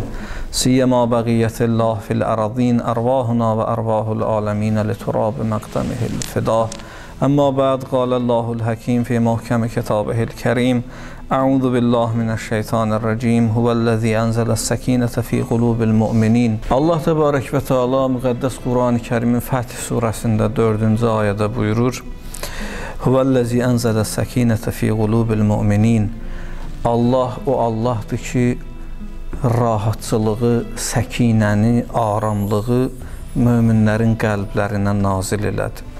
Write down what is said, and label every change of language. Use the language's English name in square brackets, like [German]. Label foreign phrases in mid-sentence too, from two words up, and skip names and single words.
[Arabic] سيما بقية الله في الأرضين أرواحنا وأرواح العالمين لتراب مقدمه الفداء. أما بعد قال الله الحكيم في محكم كتابه الكريم. أعوذ بالله من الشيطان الرجيم. هو الذي أنزل السكينة في قلوب المؤمنين. الله تبارك وتعالى [Azerbaijani] müqəddəs Qur'an-ı Kerim'in Fəth surəsində 4-cü ayədə buyurur. [Arabic] هو الذي أنزل السكينة في قلوب المؤمنين. [Azerbaijani] Allah o Allahdır ki, rahatçılığı, səkinəni, aramlığı möminlərin qəlblərinə nazil elədi.